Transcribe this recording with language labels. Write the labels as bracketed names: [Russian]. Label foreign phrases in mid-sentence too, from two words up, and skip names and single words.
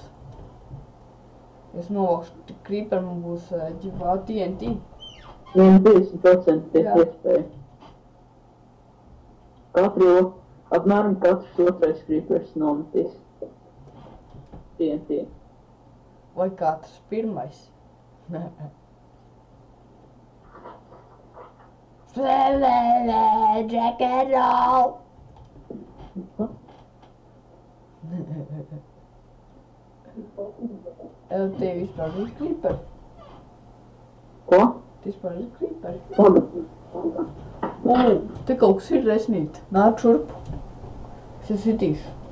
[Latvian] Es novākšu creeper, man būs TNT. 50% tiek iespēja. Apmēram katrs otrais creepers nometīs. TNT. Vai katrs pirmais? [English] Jack and roll! [Latvian] Tev vispār ir creeper? Ko? Vispār ir creeper? Pagad. Te kaut kas ir resnīt. Nāc šurp. Es sitīšu.